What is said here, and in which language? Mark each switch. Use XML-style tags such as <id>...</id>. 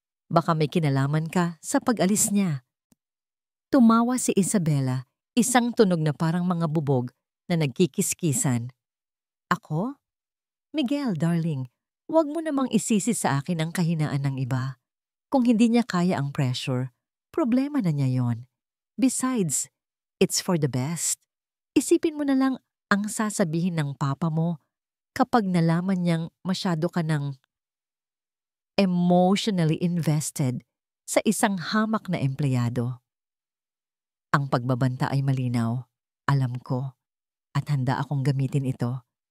<tl>Baka may kinalaman ka sa pag-alis niya. Tumawa si Isabela, isang tunog na parang mga bubog na nagkikiskisan. Ako? Miguel, darling, huwag mo namang isisi sa akin ang kahinaan ng iba. Kung hindi niya kaya ang pressure, problema na niya yon.</tl> <en>Besides, it's for the best.</en> <tl>Isipin mo na lang ang sasabihin ng papa mo kapag nalaman niyang masyado ka ng</tl> <en>emotionally invested</en> <tl>sa isang hamak na empleyado. Ang pagbabanta ay malinaw, alam ko, at handa akong gamitin ito.</tl>